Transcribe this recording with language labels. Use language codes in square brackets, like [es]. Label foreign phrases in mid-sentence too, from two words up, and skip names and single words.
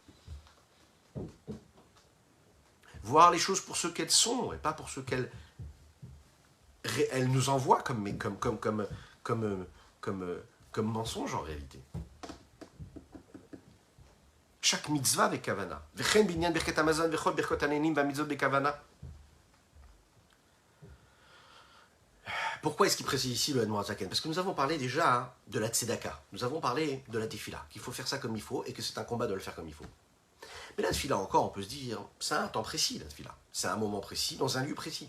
[fr] Voir les choses pour ce qu'elles sont et pas pour ce qu'elles nous envoient comme mensonge en réalité. Chaque mitzvah avec kavana. [he] וכן בענין ברכת המזון וכל ברכות הנהנין ומצוות בכוונה. [fr] Pourquoi est-ce qu'il précise ici le Admor Zaken? Parce que nous avons parlé déjà de la tzedaka, nous avons parlé de la tefila, qu'il faut faire ça comme il faut et que c'est un combat de le faire comme il faut. Mais la tefila encore, on peut se dire, c'est un temps précis la tefila, c'est un moment précis, dans un lieu précis.